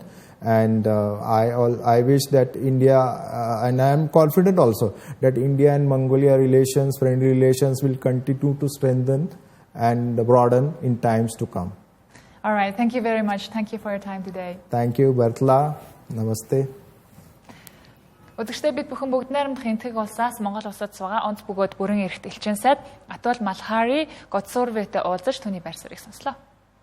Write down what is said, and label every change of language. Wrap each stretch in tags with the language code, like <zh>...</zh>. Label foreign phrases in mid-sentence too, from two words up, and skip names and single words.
<en>And I wish that India, and I am confident also, that India and Mongolia relations, friendly relations will continue to strengthen and broaden in times to come. All right, thank you very much. Thank you for your time today. Thank you, Bertla. Namaste.</en> <mn>Өдөртөө бид бүхэн бүгд найрамдах энтэг улсаас Монгол улсад суугаа онц бөгөөд бүрэн эрхт элчин сайд Atul Malhari Gotsurveтэй уулзаж түүний байр суурийг сонслоо.</mn>